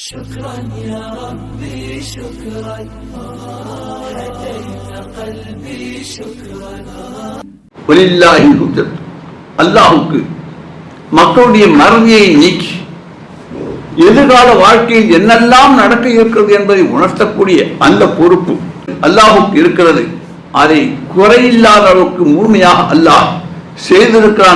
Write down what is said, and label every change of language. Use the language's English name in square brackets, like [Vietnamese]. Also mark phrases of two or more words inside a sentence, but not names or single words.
[Arabic] شكرا يا ربي شكرا هديت قلبي شكرا ولله الحجة [Tamil] அல்லாஹ்வுக்கு மக்களுடைய மறதியை நீக்கி எதிர்கால வாழ்க்கையில் என்னெல்லாம் நடக்க இருக்கிறது என்பதை உணர்த்தக்கூடிய அந்த பொறுப்பு அல்லாஹ்வுக்கு இருக்கிறது. அதை குறையில்லாத அளவுக்கு முழுமையாக அல்லாஹ் செய்திருக்கிறான்.